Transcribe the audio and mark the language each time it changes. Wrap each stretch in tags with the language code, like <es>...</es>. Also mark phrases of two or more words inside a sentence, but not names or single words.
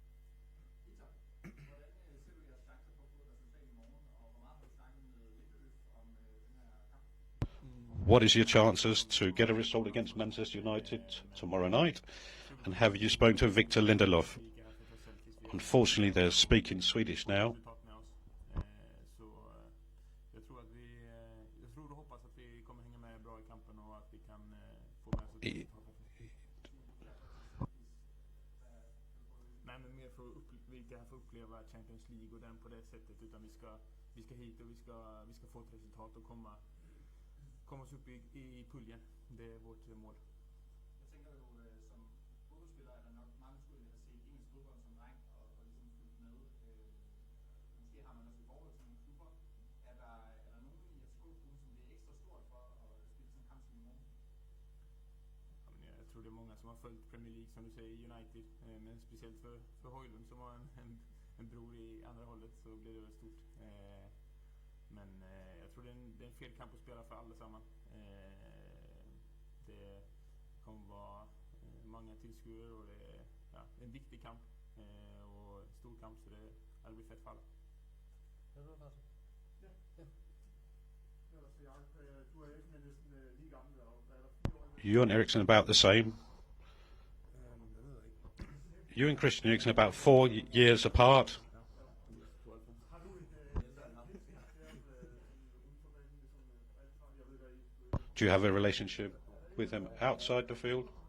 <en>What is your chances to get a result against Manchester United tomorrow night? And have you spoken to Viktor Lindelof? Unfortunately, they're speaking Swedish now.</en> <sv>Champions League och den på det sättet, utan vi ska hit och vi ska få ett resultat och komma oss upp i puljen. Det är vårt mål.</sv> <da>Jag tänker jo som fodboldspiller er der nok mange skulle have set engelsk fodbold som dreng og ligesom fulgt med. Måske har man også i forhold til nogle klubber. Er der nogen i FCK-klubben, som det er ekstra stort for at spille sådan en kamp som i morgen? Jeg tror det er mange som har fulgt Premier League,</da> <sv>som du säger, United, men speciellt för Højlund som har en bror i andra hållet, så blir det väl stort. Men jag tror det är en fel kamp att spela för alla samman. Det kommer vara många tillskuere och det är en viktig kamp och en stor kamp, så det blir fett för alla.</sv> <en>You and Eriksen about the same. You and Christian Eriksen about 4 years apart. Do you have a relationship with him outside the field?</en>